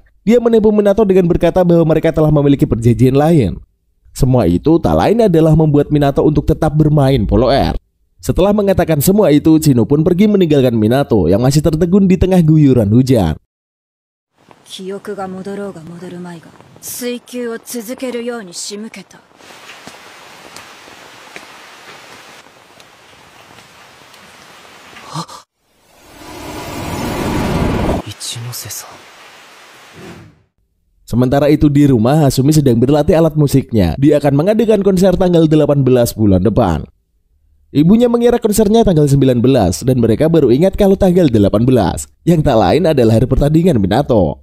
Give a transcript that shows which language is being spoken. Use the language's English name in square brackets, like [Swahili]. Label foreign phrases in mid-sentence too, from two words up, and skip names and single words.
[Indonesian] Dia menipu Minato dengan berkata bahwa mereka telah memiliki perjanjian lain. Semua itu tak lain adalah membuat Minato untuk tetap bermain Polo Air. Setelah mengatakan semua itu, Chino pun pergi meninggalkan Minato yang masih tertegun di tengah guyuran hujan. [Japanese] 記憶が戻ろうが戻るまいが追求を続けるように仕向けた。一ノ瀬さん。 [Indonesian] Sementara itu di rumah, Hasumi sedang berlatih alat musiknya. Dia akan mengadakan konser tanggal 18 bulan depan. Ibunya mengira konsernya tanggal 19 dan mereka baru ingat kalau tanggal 18 yang tak lain adalah hari pertandingan Minato.